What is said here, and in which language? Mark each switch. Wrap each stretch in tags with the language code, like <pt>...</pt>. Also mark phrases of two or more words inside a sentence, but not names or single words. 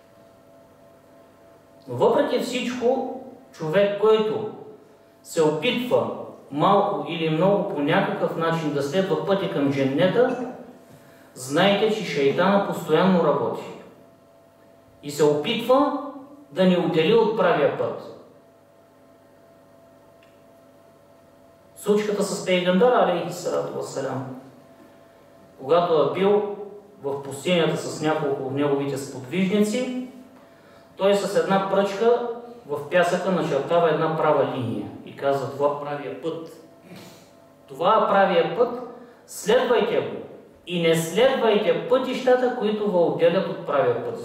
<bg>Но въпреки всичко, човек, който се опитва малко или много по някакъв начин да следва пътя към дженнета, знайте, че шейтана постоянно работи и се опитва да ни отдели от правия път. Случката с Пейгамбера</bg> <ar>عليه الصلاة والسلام,</ar> <bg>когато е бил в пустинята с няколко от неговите сподвижници, той с една пръчка в пясъка начертава една права линия и казва: това правия път. Това е правия път, следвайте го и не следвайте пътищата, които ви отделят от правия път.</bg>